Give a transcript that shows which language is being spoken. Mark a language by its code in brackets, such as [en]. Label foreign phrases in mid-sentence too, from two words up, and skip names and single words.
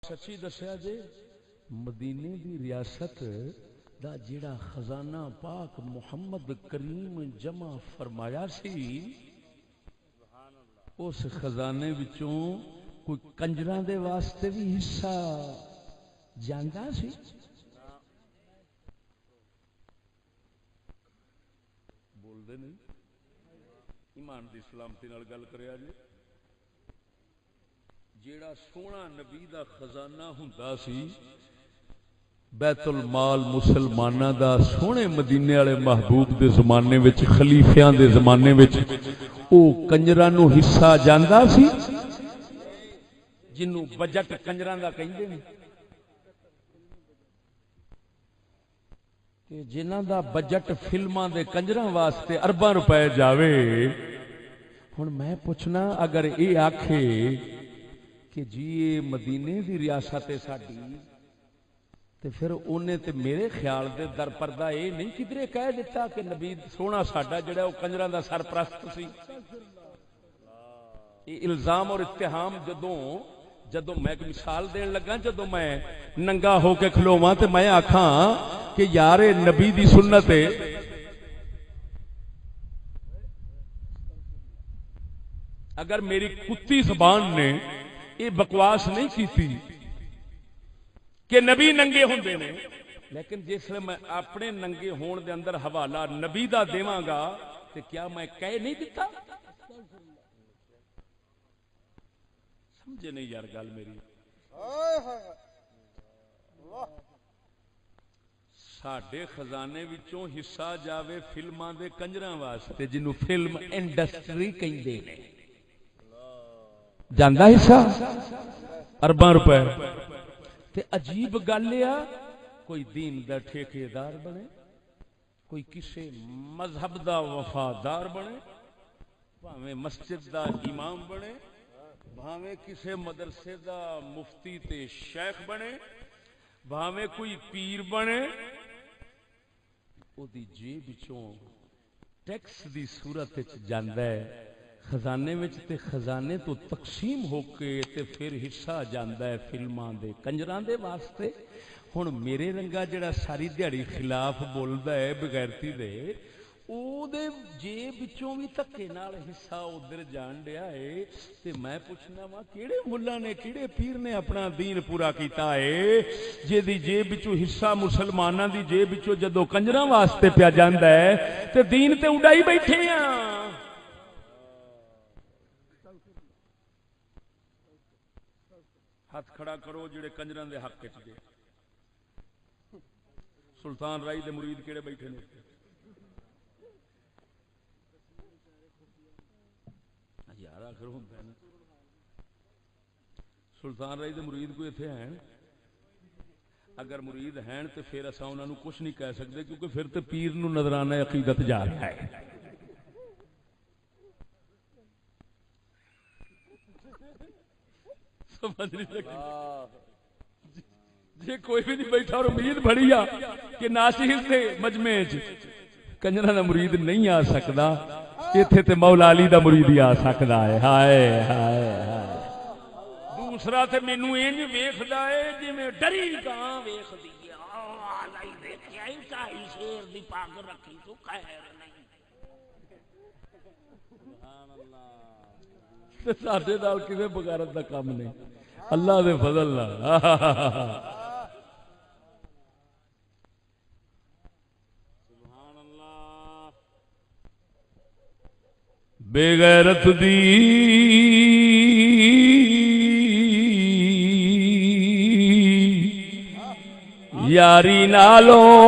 [pa] سچی دسیا جے مدینے دی ریاست دا جڑا خزانہ پاک محمد کریم جمع فرمایا سی اس خزانے وچوں کوئی کنجراں دے واسطے بھی حصہ جاندا سی؟ بول دے نہیں ایمان دی سلامتی نال گل کریا جی جیڑا سونا نبی دا خزانہ ہوندا سی بیت المال مسلماناں دا سونے مدینے والے محبوب دے زمانے وچ خلیفیاں دے زمانے وچ او کنجراں نو حصہ جاندا سی جنوں بجٹ کنجراں دا کہندے نے کہ جنہاں دا بجٹ فلماں دے کنجراں واسطے ارباں روپے جاوے ہن میں پوچھنا اگر اے آکھے کہ جی یہ مدینے دی ریاست ہے ساڈی تے پھر انہیں تے میرے خیال دے در پردہ یہ نہیں کدھرے کہہ دیتا کہ نبی سونا ساڈا جڑا وہ کنجراں دا سرپرست سی. [ur] یہ الزام اور اتہام [pa] جدوں میں ایک مثال دین لگا جدوں میں ننگا ہو کے کھلوواں تے میں آکھاں کہ یار نبی دی سنت ہے اگر میری کتی زبان نے یہ بکواس نہیں کیتی کہ نبی ننگے ہوندے نے لیکن جس لئے میں اپنے ننگے ہون دے اندر حوالہ نبی دا دیواں گا [ur] تو کیا میں کہہ نہیں دیتا؟ [pa] سمجھے نہیں یار گل میری. ساڈے خزانے وچوں حصہ جاوے فلماں دے کنجراں واسطے جنوں فلم انڈسٹری کہندے نے جاندا حصہ ارباں روپے تے عجیب گل ہے کوئی دین دا ٹھیکیدار بنے کوئی کسے مذہب دا وفادار بنے بھاویں مسجد دا امام بنے بھاویں کسے مدرسے دا مفتی تے شیخ بنے بھاویں کوئی پیر بنے او دی جیب وچوں ٹیکس دی صورت وچ جاندا ہے خزانے وچ تے خزانے تو تقسیم ہو کے تے پھر حصہ جاندا ہے فلماں دے کنجراں دے واسطے. ہن میرے رنگا جڑا ساری دیہڑی خلاف بولدا ہے بغیرتی دے او دے جیب وچوں بھی دھکے نال حصہ ادھر جان ڈیا ہے تے میں پوچھنا وا کیڑے ملہ نے کیڑے پیر نے اپنا دین پورا کیتا ہے جے دی جیب وچوں حصہ مسلماناں دی جیب وچوں جدوں کنجراں واسطے پیا جاندا ہے تے دین تے اڈائی بیٹھے ہاں. ہاتھ کھڑا کرو جڑے کنجراں دے حق وچ دے. سلطان رائی دے مرید کیڑے بیٹھے نے یار آخر ہوندا ہے سلطان رائی دے مرید کوئی ایتھے ہیں اگر مرید ہیں تے پھر اساں انہاں نوں کچھ نہیں کہہ سکدے کیونکہ پھر تے پیر نوں نظرانہ عقیدت جا رہا ہے. [ur] سمجھ نہیں سکتی [pa] جی کوئی بھی نہیں بیٹھا اور امید بڑی آ کہ ناچیز دے مجمع کنجراں دا مرید نہیں آ سکدا ایتھے تے مولا علی دا مرید ہی آ سکدا ہے. ہائے ہائے ہائے دوسرا تے مینوں انج ویکھدا ہے جویں ڈری گاں ویکھدی ہے آ نہیں ویکھیا ہی کائی شیر دی پاگ رکھی تو خیر نہیں. سبحان اللہ تے ساڈے نال کسے بغیرت دا کام نہیں اللہ دے فضل نال. سبحان اللہ بے غیرت دی یاری نالوں